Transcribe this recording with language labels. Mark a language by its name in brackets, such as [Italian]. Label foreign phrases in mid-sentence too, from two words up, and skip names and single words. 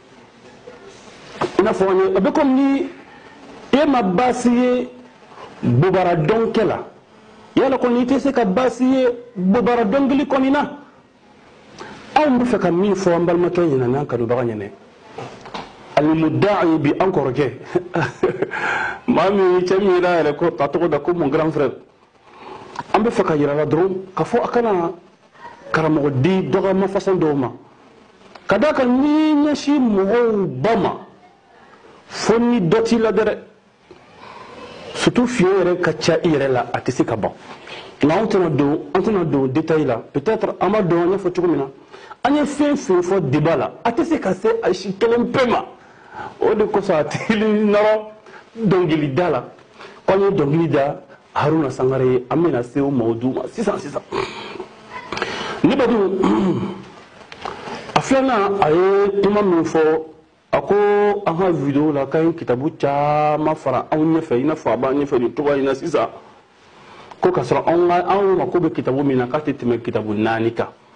[Bambara] i n'a fɔ an ye a bɛ komi ni e ma baasi ye bobara dɔnkɛ la yala kɔni i tɛ se ka baasi ye bobara dɔnkili kɔni na anw bɛ fɛ ka min fɔ an balimakɛ ɲɛna n'an kanubaga ɲɛna alimuda'i bi an kɔrɔkɛ maa min cɛ min yɛrɛ yɛrɛ ko a tɔgɔ da ko [French] mon grand frère [Bambara] an bɛ fɛ ka yira la dɔrɔn ka fɔ a kana karamɔgɔ di dɔgɔma façon dɔw ma ka d'a kan n'i ɲɛsin mɔgɔw ba ma fo ni dɔ t'i la dɛ surtout fiye yɛrɛ ka ca i yɛrɛ la a tɛ se ka ban nka an tɛna don détail la peut-être an b'a dɔn an y'a fɔ cogo min na an ye fɛn fɛn fɔ débat la a tɛ se ka se a si kelen pe ma o de kosɔn a tɛ nɔrɔ dɔnkilida la ko an ye dɔnkili da haruna sangare ye an bɛna se o mawudu ma sisan ne ba dun a filanan a ye kuma min fɔ a ko an ka video la k'an ye kitabu caman fara anw ɲɛfɛ i n'a fɔ a b'an ɲɛfɛ nin cogoya in na sisan ko k'a sɔrɔ anw mako bɛ kitabu min na k'a tɛ tɛmɛ kitabu 4 kan